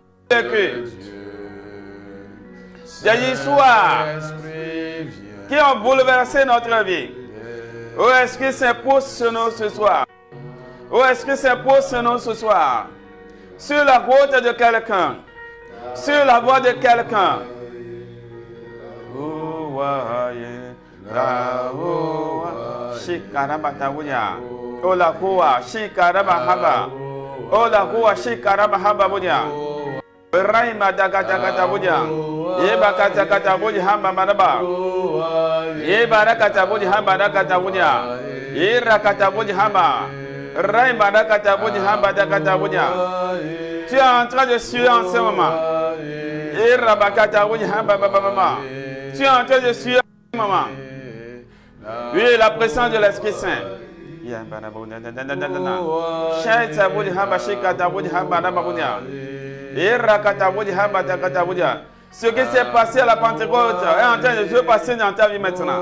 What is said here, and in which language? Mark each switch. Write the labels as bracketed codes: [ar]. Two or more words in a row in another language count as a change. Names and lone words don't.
[fr] Des histoires vécues. des histoires Saint-Esprit, qui viens. ont bouleversé notre vie. Oh Esprit Saint, pose sur nous ce soir. Oh Esprit Saint, pose sur nous ce soir. Sur la route de quelqu'un. Sur la voie de quelqu'un. Oh, Shikarabatabuya. Oh la koa, Shikarabahaba. Oh la koa, Shikarabahaba. Raima Dagatabuya. Yeba Katakatabuya Hamba Madaba. Yeba Rakatabuya Hamba Dakatabuya. Yera Katabuya Hamba. Raima Dakatabuya Hamba Dakatabuya. Tu es en train de suer en ce moment. Yera Bakatabuya Hamba Baba. Tu es en train de suer en ce moment. Oui, la présence de l'Esprit Saint. Ce qui s'est passé à la Pentecôte est en train de se passer dans ta vie maintenant.